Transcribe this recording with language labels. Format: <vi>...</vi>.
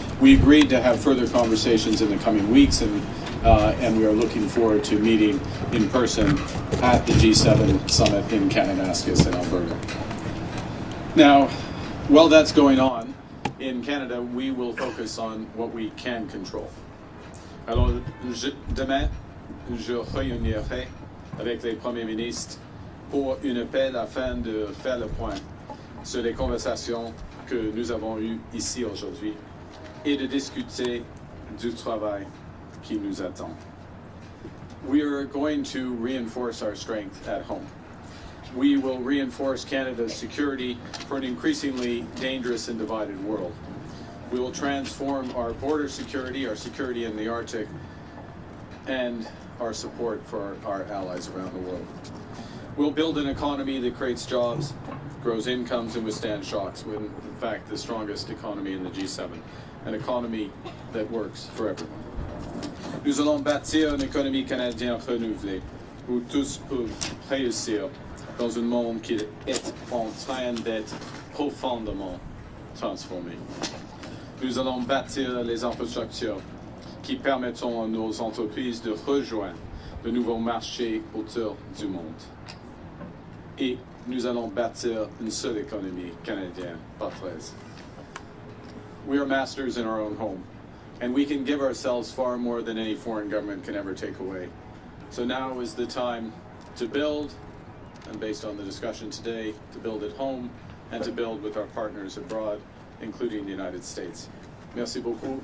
<en>We agreed to have further conversations in the coming weeks, and we are looking forward to meeting in person at the G7 summit in Kananaskis in Alberta. Now, while that's going on, in Canada, we will focus on what we can control.</en> <fr>Alors, demain, je réunirai avec les premiers ministres pour une appel afin de faire le point sur les conversations que nous avons eues ici aujourd'hui et de discuter du travail qui nous attend.</fr> <en>We are going to reinforce our strength at home. We will reinforce Canada's security for an increasingly dangerous and divided world. We will transform our border security, our security in the Arctic, and our support for our allies around the world. We'll build an economy that creates jobs, grows incomes, and withstands shocks. We're, in fact, the strongest economy in the G7, an economy that works for everyone.</en> <fr>Nous allons bâtir une économie canadienne renouvelée, où tous peuvent réussir dans un monde qui est en train d'être profondément transformé. Nous allons bâtir les infrastructures qui permettront à nos entreprises de rejoindre de nouveaux marchés autour du monde. Et nous allons bâtir une seule économie canadienne, pas 13.</fr> <en>We are masters in our own home, and we can give ourselves far more than any foreign government can ever take away. So now is the time to build, and based on the discussion today, to build at home and to build with our partners abroad, including the United States.</en> <fr>Merci beaucoup.</fr>